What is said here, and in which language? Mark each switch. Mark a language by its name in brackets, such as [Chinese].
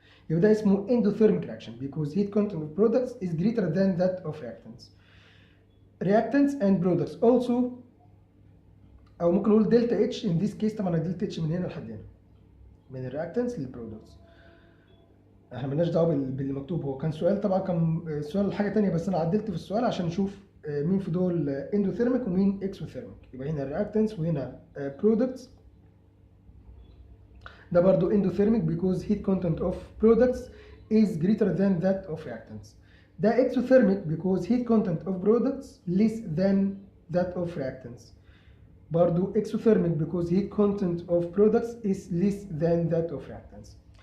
[Arabic] يبقى ده اسمه [English] endothermic reaction because heat content of products is greater than that of reactants. Reactants and products also [Arabic] او ممكن نقول دلتا اتش [English] in this case. [Arabic] طبعا الدلتا اتش من هنا لحد هنا من الرياكتنتس للبرودكتس. احنا مالناش دعوه باللي مكتوب. هو كان سؤال طبعا كان سؤال حاجه ثانيه بس انا عدلت في السؤال عشان نشوف مين في دول اندوثيرميك ومين اكسوثيرميك. يبقى هنا الرياكتنتس وهنا برودكتس. ده برضو اندوثيرميك [English] because heat content of products is greater than that of reactants. ده exothermic because heat content of products less than that of reactants. برضو exothermic because heat content of products is less than that of reactants.